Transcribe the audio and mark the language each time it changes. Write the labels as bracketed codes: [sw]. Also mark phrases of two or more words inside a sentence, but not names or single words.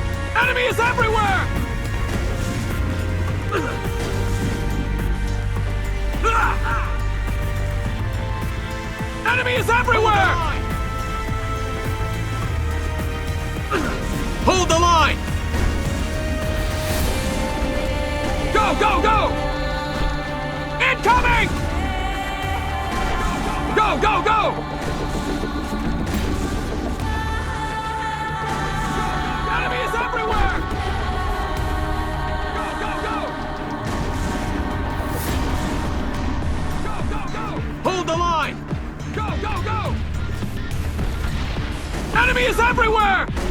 [en] Enemy is everywhere! Enemy is everywhere! Hold the line! Go, go, go! Incoming! Go, go, go! Enemy is everywhere! Go, go, go! Go, go, go! Hold the line! Go, go, go! Enemy is everywhere!